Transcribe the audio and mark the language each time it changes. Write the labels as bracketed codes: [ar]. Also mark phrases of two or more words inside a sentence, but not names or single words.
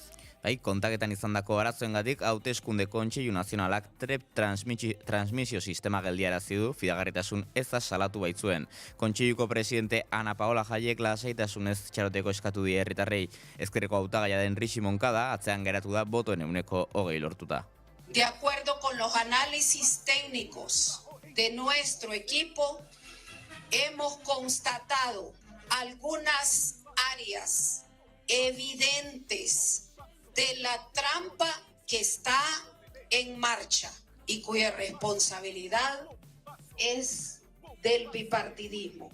[eu] Kontaketan izandako arazoengatik hauteskunde kontseilu nazionalak TREP transmisio sistema geldiarazi du, fidagarritasun eza salatu baitzuen. Kontseiluko presidente Ana Paola Jaiek lasaitasunez txaroteko eskatu die herritarrei. Ezkerreko hautagaia den Rishi Moncada atzean geratu da botoen 20 lortuta. [es] De acuerdo con los análisis técnicos de nuestro equipo, hemos constatado algunas áreas evidentes de la trampa que está en marcha y cuya responsabilidad es del bipartidismo.